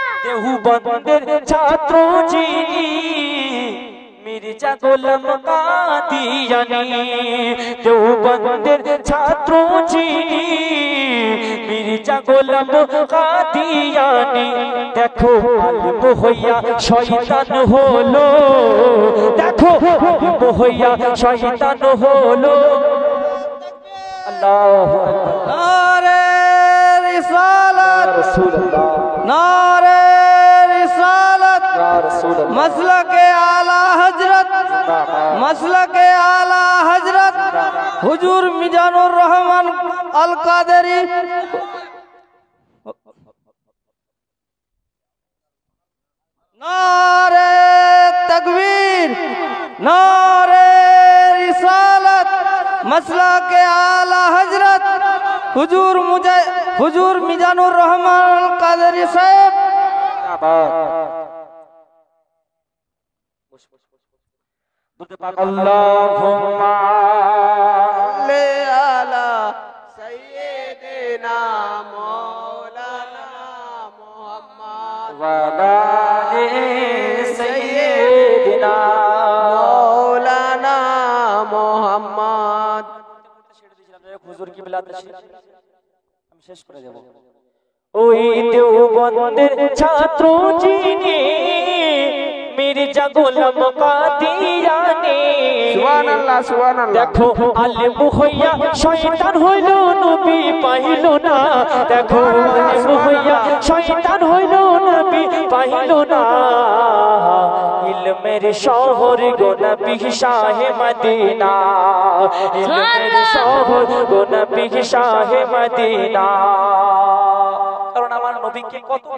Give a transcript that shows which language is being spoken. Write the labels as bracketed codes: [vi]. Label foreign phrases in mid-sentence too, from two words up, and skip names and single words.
[bn] দেওবন্দের ছাত্র যিনি মির্জা গোলাম কাদিয়ানী দেওবন্দের ছাত্র যিনি মির্জা গোলাম কাদিয়ানী দেখো আলিম হইয়া শয়তান হলো দেখো আলিম হইয়া শয়তান হলো [ar] الله أكبر [ur] نعرۂ رسالت [ar] রাসূলুল্লাহ [ur] نعرۂ رسالت [ar] يا رسول الله [ur] مسلک اعلیٰ حضرت مسلک اعلیٰ حضرت حضور میزان الرحمن القادری نعرۂ تکبیر نعرۂ رسالت مسلک اعلیٰ حضرت حضور میزان الرحمن القادری صاحب [ar] अल्लाहुम्मा لي على سيدنا مولانا محمد وعلى سيدنا مولانا محمد [bn] হুজুর কি বিলাতে আমি শেষ করে দেব ওই দেওবন্দের ছাত্র যিনি মির্জা গোলাম কাদিয়ানী [ar] سبحان الله سبحان الله [bn] দেখো আলেম হইয়া শয়তান হইল নবী পাইল না দেখো আলেম হইয়া শয়তান হইল নবী পাইল না ইলমের শহর গো নবী [ur] شاہِ مدینہ [bn] ইলমের শহর গো নবী [ur] شاہِ مدینہ [bn] কারণ আমার নবীকে কতটা